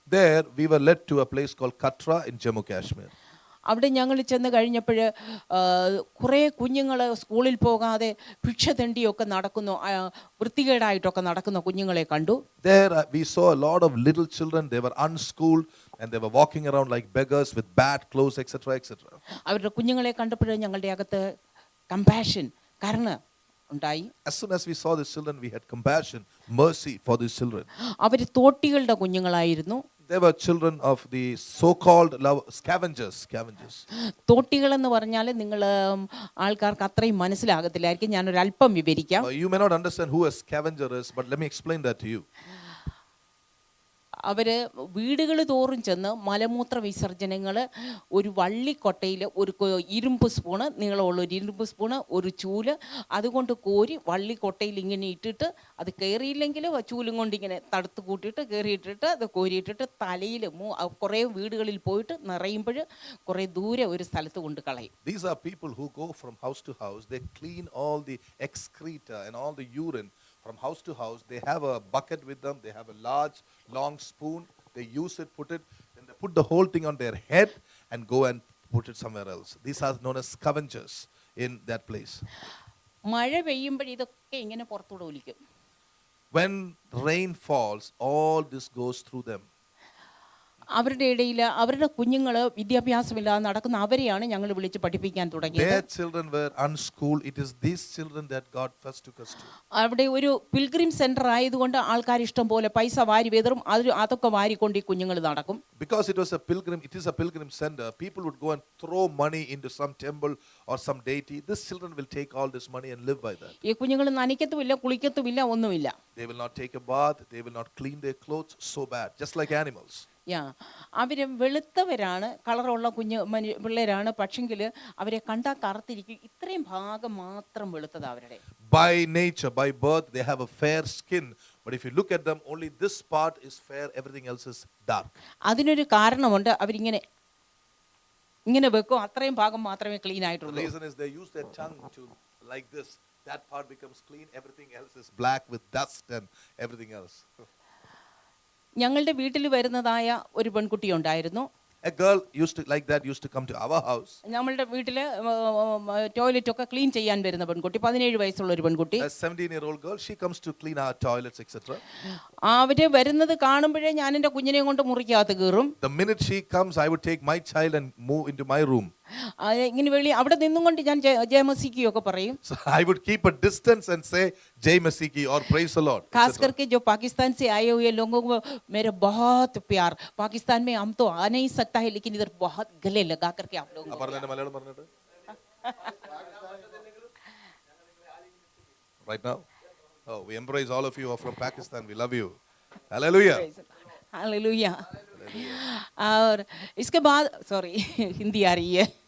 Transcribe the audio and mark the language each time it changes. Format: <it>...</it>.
<en>There we were led to a place called Katra in Jammu Kashmir.</en> <ml>അവിടെ ഞങ്ങൾ ചെന്ന് കഴിഞ്ഞപ്പോൾ കുറേ കുഞ്ഞുങ്ങൾ സ്കൂളിൽ പോകാതെ ഭിക്ഷ തെണ്ടിയൊക്കെ നടക്കുന്നു, വൃത്തികേടായിട്ടൊക്കെ നടക്കുന്ന കുഞ്ഞുങ്ങളെ കണ്ടു.</ml> <en>There we saw a lot of little children. They were unschooled and they were walking around like beggars with bad clothes, etc., etc.</en> <ml>അവരുടെ കുഞ്ഞുങ്ങളെ കണ്ടപ്പോൾ ഞങ്ങളുടെ അകത്ത് കമ്പാഷൻ, കരുണ ഉണ്ടായി.</ml> <en>As soon as we saw these children, we had compassion, mercy for these children.</en> <ml>Our തോട്ടികളുടെ കുഞ്ഞുങ്ങളായിരുന്നു.</ml> <en>They were children of the so-called scavengers.</en> <ml>തോട്ടികൾ എന്ന് പറഞ്ഞാൽ നിങ്ങൾ ആൾക്കാർക്ക് അത്രയും മനസ്സിലാകത്തില്ലായിരിക്കും, ഞാനൊരു അല്പം വിവരിക്കാം.</ml> <en>You may not understand who a scavenger is, but let me explain that to you.</en> <ml>അവർ വീടുകൾ തോറും ചെന്ന് മലമൂത്ര വിസർജനങ്ങൾ ഒരു വള്ളിക്കൊട്ടയിൽ ഒരു ഇരുമ്പ് സ്പൂണ് നീളമുള്ള ഒരു ഇരുമ്പ് സ്പൂണ്, ഒരു ചൂല്, അതുകൊണ്ട് കോരി വള്ളിക്കൊട്ടയിൽ ഇങ്ങനെ ഇട്ടിട്ട് അത് കയറിയില്ലെങ്കിൽ ചൂലും കൊണ്ട് ഇങ്ങനെ തടുത്ത് കൂട്ടിയിട്ട് കയറിയിട്ടിട്ട് അത് കോരിയിട്ടിട്ട് തലയിൽ കുറേ വീടുകളിൽ പോയിട്ട് നിറയുമ്പോൾ കുറേ ദൂരെ ഒരു സ്ഥലത്ത് കൊണ്ട് കളയും.</ml> <en>These are people who go from house to house. They clean all the excreta and all the urine from house to house. They have a bucket with them. They have a large, long spoon. They use it, put it, then they put the whole thing on their head and go and put it somewhere else. These are known as scavengers in that place.</en> <ml>മഴ പെയ്യുമ്പോൾ ഇതൊക്കെ ഇങ്ങനെ പുറത്തൂടെ ഒലിക്കും.</ml> <en>When rain falls, all this goes through them.</en> <ml>അവരുടെ ഇടയിൽ അവരുടെ കുഞ്ഞുങ്ങൾ വിദ്യാഭ്യാസമില്ലാതെ നടക്കുന്ന അവരെയാണ് ഞങ്ങൾ വിളിച്ച് പഠിപ്പിക്കാൻ തുടങ്ങിയത്.</ml> <en>Their children were unschooled. It is these children that God first took us to.</en> <ml>അവിടെ ഒരു പിൽഗ്രിം സെന്റർ ആയതുകൊണ്ട് ആൾക്കാർ ഇഷ്ടം പോലെ പൈസ വാരി വെതറും അതൊക്കെ വാരിക്കൊണ്ട് ഈ കുഞ്ഞുങ്ങൾ നടക്കും.</ml> <en>Because it is a pilgrim center, people would go and throw money into some temple or some deity. These children will take all this money and live by that.</en> <ml>ഈ കുഞ്ഞുങ്ങൾ നനയ്ക്കത്തുമില്ല, കുളിക്കത്തുമില്ല, ഒന്നുമില്ല.</ml> <en>They will not take a bath, they will not clean their clothes, so bad, just like animals.</en> <ml>അവർ വെളുത്തവരാണ്, കളറുള്ള പിള്ളേരാണ്, പക്ഷെങ്കിൽ അവരെ കണ്ടാൽ കറുത്തിരിക്കും. ഇത്രയും ഭാഗം മാത്രം വെളുത്തത് അവരുടെ.</ml> <en>By nature, by birth, they have a fair skin. But if you look at them, only this part is fair, everything else is dark.</en> <ml>അതിനൊരു കാരണമുണ്ട്. അവരിങ്ങനെ വെക്കും, അത്രയും ഭാഗം മാത്രമേ ക്ലീൻ ആയിട്ടുള്ളൂ.</ml> <en>The reason is they use their tongue to like this. That part becomes clean, everything else is black with dust and everything else.</en> <ml>ഞങ്ങളുടെ വീട്ടിൽ വരുന്നതായ ഒരു പെൺകുട്ടി ഉണ്ടായിരുന്നു.</ml> <en>A girl used to come to our house.</en> <ml>നമ്മളുടെ വീട്ടിൽ toilet ഒക്കെ clean ചെയ്യാൻ വരുന്ന പെൺകുട്ടി, 17 വയസ്സുള്ള ഒരു പെൺകുട്ടി.</ml> <en>A 17-year-old girl, she comes to clean our toilets, etc.</en> <ml>അവര് വരുന്നത് കാണുമ്പോഴേ ഞാൻ എൻ്റെ കുഞ്ഞിനെ കൊണ്ട് മുറിക്കകത്ത് കയറും.</ml> <en>The minute she comes, I would take my child and move into my room.</en> <ml>ഇങ്ങനെ അവിടെ നിന്നും കൊണ്ട് ഞാൻ ജയമസിക്കി ഒക്കെ പറയും.</ml> <en>So I would keep a distance and say Jai Masiki or praise the Lord.</en> <hi>खास करके जो पाकिस्तान से आए हुए लोगों को मेरा बहुत प्यार. पाकिस्तान में हम तो आ नहीं सकता है, लेकिन इधर बहुत गले लगा करके आप लोग.</hi> <en>Right now, oh, we embrace all of you who are from Pakistan. We love you. Hallelujah.</en> <hi>Hallelujah. और इसके बाद सॉरी हिंदी आ रही है.</hi>